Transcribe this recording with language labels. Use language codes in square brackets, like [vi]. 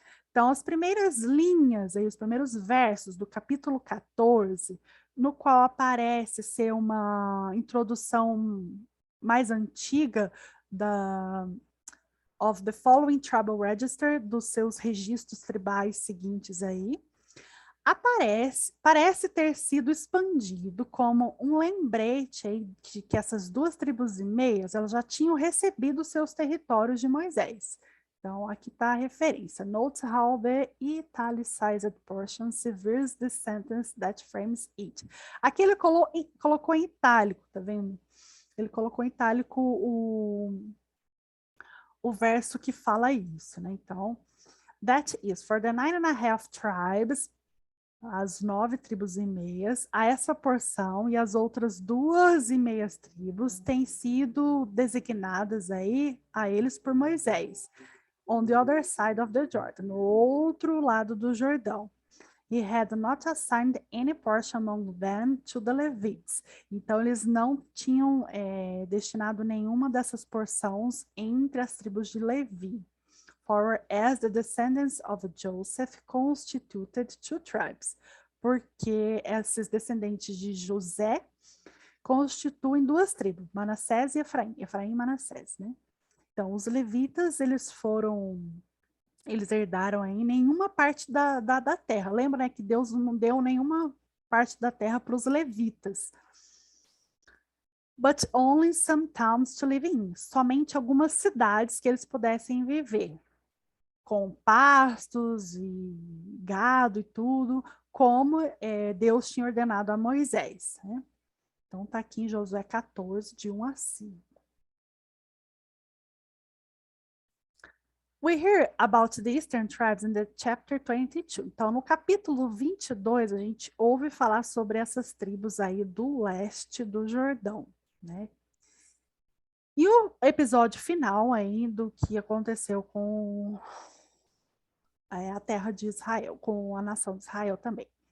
[pt] Então, as primeiras linhas, aí, os primeiros versos do capítulo 14, no qual aparece ser uma introdução mais antiga [en] of the following tribal register, [pt] dos seus registros tribais seguintes aí, parece ter sido expandido como um lembrete aí de que essas 2 tribos e meias elas já tinham recebido seus territórios de Moisés. Então, aqui está a referência. [en] Note how the italicized portion severs the sentence that frames it. [pt] Aqui ele colocou em itálico, tá vendo? Ele colocou em itálico o verso que fala isso, né? Então, [en] that is, for the 9.5 tribes, [pt] as 9 tribos e meias, a essa porção e as outras 2.5 tribos têm sido designadas aí a eles por Moisés, [en] on the other side of the Jordan, [pt] no outro lado do Jordão. [en] he had not assigned any portion among them to the Levites. [pt] Então, eles não tinham destinado nenhuma dessas porções entre as tribos de Levi. [en] For as the descendants of Joseph constituted two tribes. [pt] Porque esses descendentes de José constituem duas tribos, Manassés e Efraim. Efraim e Manassés, né? Então, os levitas, eles herdaram aí nenhuma parte da terra. Lembra, né, que Deus não deu nenhuma parte da terra para os levitas. [en] But only some towns to live in. [pt] Somente algumas cidades que eles pudessem viver. Com pastos e gado e tudo, como Deus tinha ordenado a Moisés, né? Então, está aqui em Josué 14, de 1 a 5. [en] We hear about the Eastern tribes in the chapter 22. [pt] Então, no capítulo 22, a gente ouve falar sobre essas tribos aí do leste do Jordão, né? E o episódio final aí do que aconteceu com a terra de Israel, com a nação de Israel também.